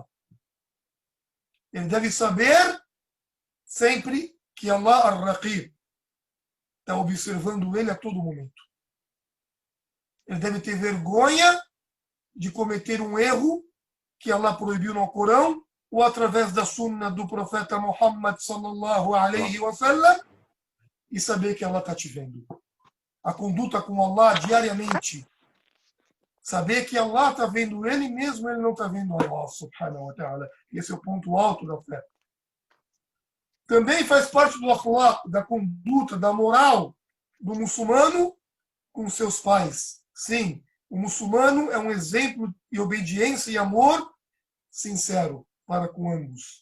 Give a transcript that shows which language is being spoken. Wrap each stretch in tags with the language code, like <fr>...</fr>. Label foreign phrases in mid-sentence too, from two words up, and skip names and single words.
<pt>Ele deve saber sempre que Allah ar-Raqib está observando ele a todo momento. Ele deve ter vergonha de cometer um erro que Allah proibiu no Corão ou através da sunna do profeta Muhammad</pt> <ar>صلى الله عليه وسلم,</ar> <pt>e saber que Allah está te vendo. A conduta com Allah diariamente. Saber que Allah está vendo ele mesmo, ele não está vendo Allah</pt> <ar>سبحانه وتعالى.</ar> <pt>Esse é o ponto alto da fé. Também faz parte do akhlaq, da conduta, da moral do muçulmano com seus pais. Sim, o muçulmano é um exemplo de obediência e amor sincero para com ambos.</pt>